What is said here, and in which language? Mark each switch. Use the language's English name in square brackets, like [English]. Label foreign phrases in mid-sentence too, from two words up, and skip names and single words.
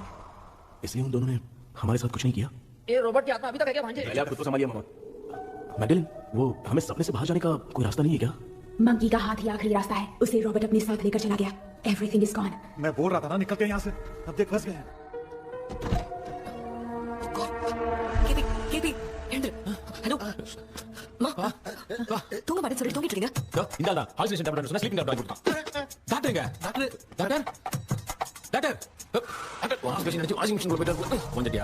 [Hindi] इसलिए उन दोनों ने हमारे साथ कुछ नहीं किया. ये रॉबर्ट की आत्मा अभी तक है क्या भांजे? पहले आप खुद को संभालिए मामा. मैगडलेन, वो हमें सपने से बाहर जाने का कोई रास्ता नहीं है क्या? मंकी का हाथ ही आखिरी रास्ता है. उसे रॉबर्ट अपने साथ लेकर चला गया. [English] everything is gone. [Hindi] मैं बोल रहा था ना निकलते हैं यहाँ से. अब देख फंस गए. [Tamil] தூங்க மாட்டேன்னு சொல்லி தூங்கிட்டு இருக்கீங்க. இந்தாடா [English] hallucination tablet [Tamil] சொன்னா [English] sleeping tablet [Tamil] கொடுத்தான். டாக்டர்ங்க [English] doctor doctor doctor doctor washing machine washing machine [Tamil] போயிட்டு வந்துட்டியா?